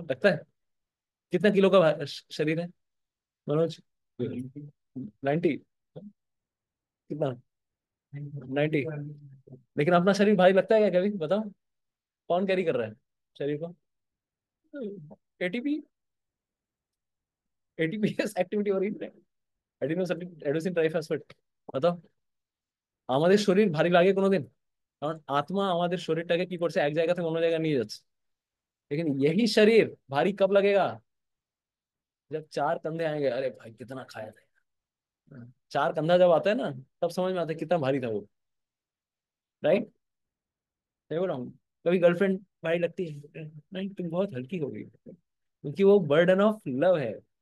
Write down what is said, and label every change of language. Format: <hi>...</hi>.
<hi>लगता है? कितना किलो का शरीर है मनोज? 90? कितना? 90? लेकिन अपना शरीर भारी लगता है क्या कभी? बताओ, कौन कैरी कर रहा है शरीर को? एटीपी, एटीपीएस एक्टिविटी हो रही है, एडिनोसिन ट्राइफॉस्फेट। बताओ,</hi> <bn>আমাদের শরীর ভারী লাগে কোনোদিন? কারণ आत्मा আমাদের শরীরটাকে কি করছে, এক জায়গা থেকে অন্য জায়গায় নিয়ে যাচ্ছে।</bn> <hi>लेकिन यही शरीर भारी कब लगेगा? जब चार कंधे आएंगे। अरे भाई कितना खाया था, चार कंधा जब आता है ना, तब समझ में आता है कितना भारी था वो। राइट? सही बोल रहा हूँ? कभी गर्लफ्रेंड भारी लगती है? नहीं, तुम बहुत हल्की हो गई, क्योंकि वो बर्डन ऑफ लव है।</hi>